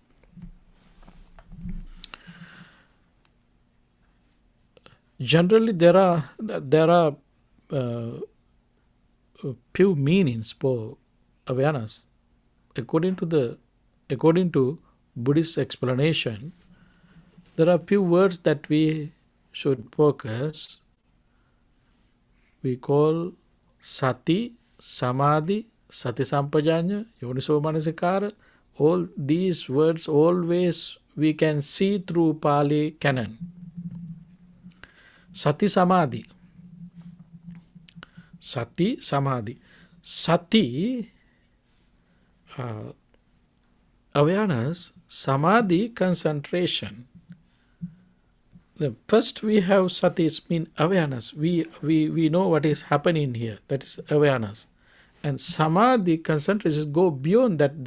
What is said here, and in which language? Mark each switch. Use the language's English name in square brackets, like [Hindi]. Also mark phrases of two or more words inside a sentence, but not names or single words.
[English] Generally, there are few meanings for awareness. According to Buddhist explanation, there are few words that we should focus. We call [Pali] sati, samadhi, sati sampajanya, yoniso manasikara. [English] All these words always we can see through Pali canon. [Pali] Sati samadhi. Sati samadhi. [English] Sati, awareness, samadhi, concentration. The first we have sati, mean awareness. We know what is happening here. That is awareness. And samadhi, concentration, go beyond that.